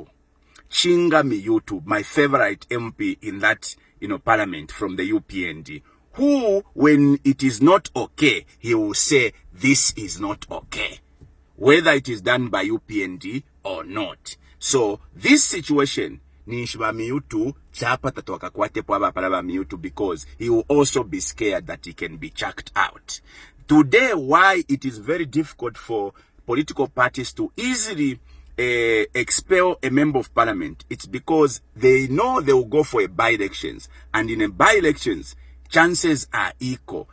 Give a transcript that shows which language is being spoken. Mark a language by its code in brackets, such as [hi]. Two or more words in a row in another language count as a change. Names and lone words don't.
[en] Chinga Miyutu, my favorite MP in that, parliament from the UPND. Who, when it is not okay, he will say, this is not okay. Whether it is done by UPND or not. So, this situation, [bem] Nishiba Miyutu, chapata twakakwate po abapalaba Miyutu, [en] because he will also be scared that he can be chucked out. Today, why it is very difficult for political parties to easily expel a member of parliament, it's because they know they will go for a by-elections. And in a by-elections, chances are equal.